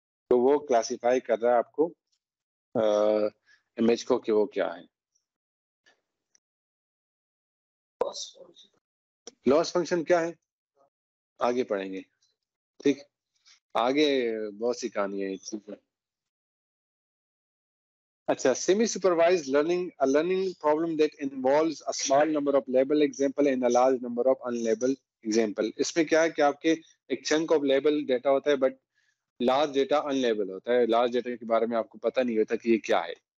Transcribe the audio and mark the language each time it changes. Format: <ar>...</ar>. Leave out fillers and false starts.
<ur>تو وہ کلاسیفائی کر رہا ہے آپ کو امیج کو کہ وہ کیا ہے. لاس فنکشن کیا ہے آگے پڑھیں گے. ٹھیک, آگے بہت سی کہانیاں ہیں.</ur> <en>اچھا, semi supervised learning problem that involves a small number of label example and a large number of unlabeled example.</en> <ur>اس میں کیا ہے کہ آپ کے ایک چنک آف لیبل ڈیٹا ہوتا ہے but large data in label ہوتا ہے. لارج ڈیٹا کے بارے میں آپ کو پتہ نہیں ہوتا کہ یہ کیا ہے.</ur>